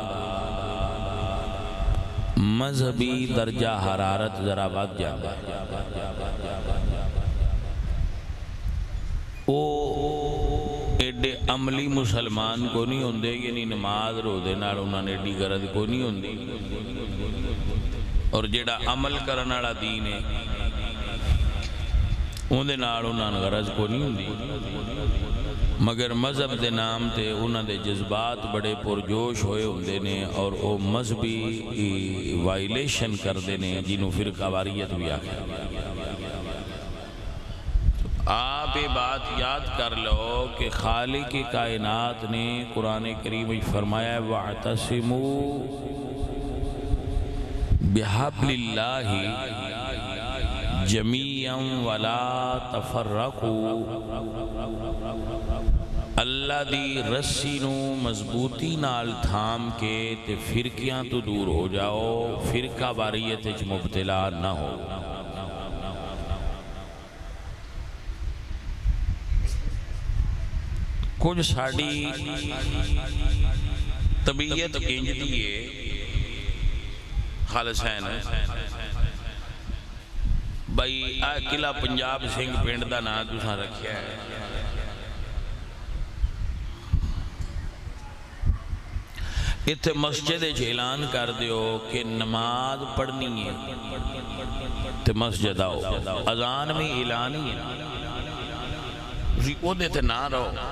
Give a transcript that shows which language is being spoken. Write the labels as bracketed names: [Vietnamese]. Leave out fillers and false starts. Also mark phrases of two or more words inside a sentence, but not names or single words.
[Urdu] مذہبی درجہ حرارت ذرا بڑھ جاتا ہے۔ [Punjabi] وہ ایڈے عملی مسلمان کو نہیں ہوندے، یعنی نماز روزے نال انہاں نے ایڈی غرض کو نہیں ہوندی، اور جیڑا عمل کرنے والا دین ہے اندے نال انہاں نوں غرض کو نہیں ہوندی، مگر مذہب دے نام تے انہاں دے جذبات بڑے پرجوش ہوئے ہوندے نے اور او مذہبی وائلیشن کردے نے جنہوں فرقہ واریت بھی آکھیا۔ [Urdu] آپ یہ بات یاد کر لو کہ خالق کائنات نے قرآن کریم میں فرمایا ہے [Arabic] وَاعْتَصِمُوا بِحَبْلِ اللَّهِ جَمِيعًا وَلَا تَفَرَّقُوا۔ [Punjabi] اللہ دی رسی نو مضبوطی نال تھام کے تے فرقیاں تو دور ہو جاؤ، فرقہ واریت وچ مبتلا نہ ہو۔ کچھ ساڑی طبیعت انج دی ہے خالصین بھائی قلعہ پنجاب سنگھ پنڈ دا نام تساں رکھیا ہے، اتھے مسجد اعلان کر دیو کہ نماز پڑھنی ہے تے مسجد آؤ، اذان میں اعلان ہی ہے، او دے تے نہ رہو۔